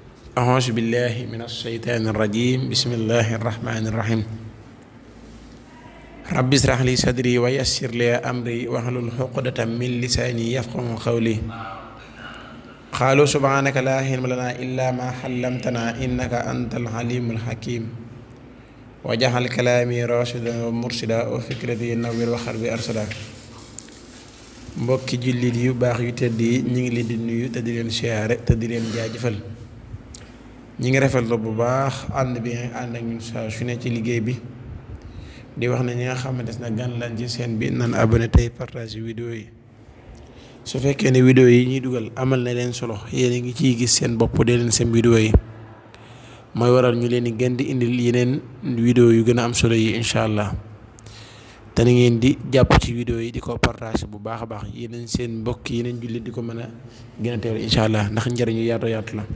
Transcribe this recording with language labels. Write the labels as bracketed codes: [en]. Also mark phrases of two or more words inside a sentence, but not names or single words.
[ar] أعوذ بالله من الشيطان الرجيم بسم الله الرحمن الرحيم رب اشرح لي صدري ويسر لي أمري واحلل عقدة من لساني يفقهوا قولي قالوا سبحانك لا علم لنا إلا ما علمتنا إنك أنت العليم الحكيم وجعل كلامي راشدا ومرشدا وفكرتي نوّر وقلبي أرشدا [wo] mbokki jullit yu baax yu tedd yi ñi ngi leen di nuyu te di leen siyaare te di leen jaajëfal ñi ngi rafetlu bu baax ànd bi nga ànd ak ñun saa su ne ci liggéey bi di wax ne ñi nga xamante ne gan lañ ci seen bi nan abonné tey partage vidéo yi su fekkee ne vidéo yi ñuy dugal amal na leen solo yéen a ngi ciy gis seen bopp dee leen seen vidéo yi mooy waral ñu leen di gën di indil yeneen vidéo yu gën a am solo yi [ar] إن شاء الله [wo] te na ngeen di jàpp ci vidéo yi di ko partage bu baax a baax yeneen seen mbokk yeneen jullit di ko mën a gën a teewlu [ar] إن شاء الله [wo] ndax njëriñu yaatu la.